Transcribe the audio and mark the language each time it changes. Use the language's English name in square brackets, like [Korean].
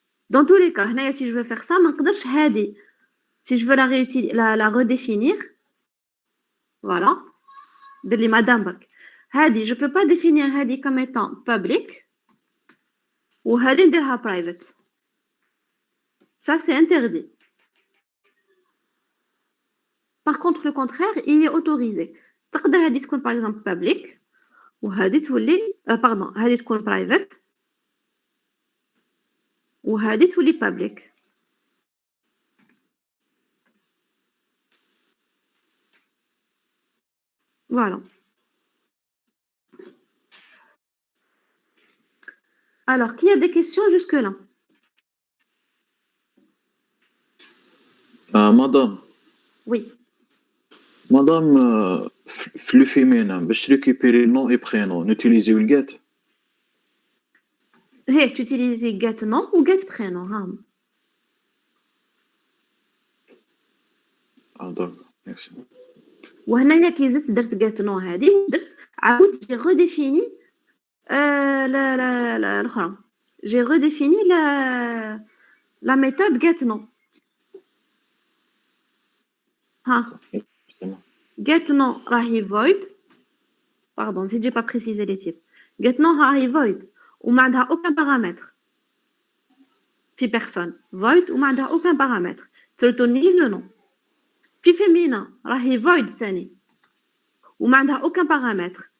[French] Dans tous les cas, si je veux faire ça, si je veux la redéfinir, voilà, de madame Bak. Je ne peux pas définir Hadi comme étant public ou Hadi ndирها private. Ça, c'est interdit. Par contre, le contraire, il est autorisé. [Arabic] تقدر هذه تكون [French] par exemple [Arabic] public وهذه تولي هذه تكون private وهذه تولي public. [French] Voilà. Alors, qui a des questions jusque-là? Madame. Oui. Madame, le féminin, je récupérer nom et prénom, n'utilisez le get. Tu utilises get nom ou get prénom. D'accord, merci. [Arabic] وهنا كي زدت درت get nom هذه ودرت عاود [French] j'ai redéfini [Arabic] الأخرى. [French] J'ai redéfini la méthode get nom. Get nom راهي void. Pardon, si j'ai pas précisé les types. Get nom راهي void [Arabic] وما عندها [French] aucun paramètre. في personne. Void [Arabic] وما عندها [French] aucun paramètre. ترتوني le nom. [Arabic] في féminin راهي void ثاني وما عندها [French] aucun paramètre.